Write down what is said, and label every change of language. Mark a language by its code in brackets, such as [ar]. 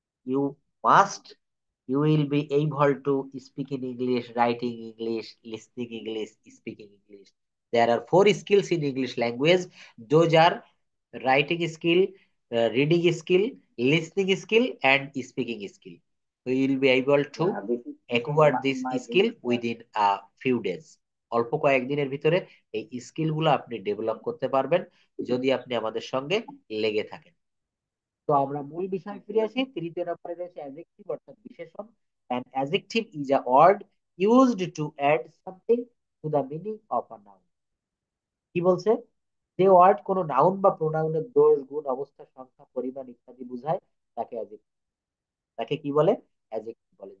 [en] You must, you will be able to speak in English, writing English, listening English, speaking English. There are 4 skills in English language. Those are writing skill, reading skill, listening skill, and speaking skill. We will be able to acquire this skill within a few days. [bn] অল্প কয়েকদিনের ভিতরে এই skill গুলো আপনি develop করতে পারবেন যদি আপনি আমাদের সঙ্গে লেগে থাকেন। তো আমরা মূল বিষয়ে ফিরে আসি। তৃতীয় নম্বরে রয়েছে অ্যাডজেক্টিভ অর্থাৎ বিশেষণ। [en] An adjective is a word used to add something to the meaning of a noun. [bn] কি বলছে? যে ওয়ার্ড কোনো নাউন বা প্রোনাউনের দোষ, গুণ, অবস্থা, সংখ্যা, পরিমাণ ইত্যাদি বোঝায় তাকে অ্যাডজেক্টিভ। তাকে কি বলে? অ্যাডজেক্টিভ বলে।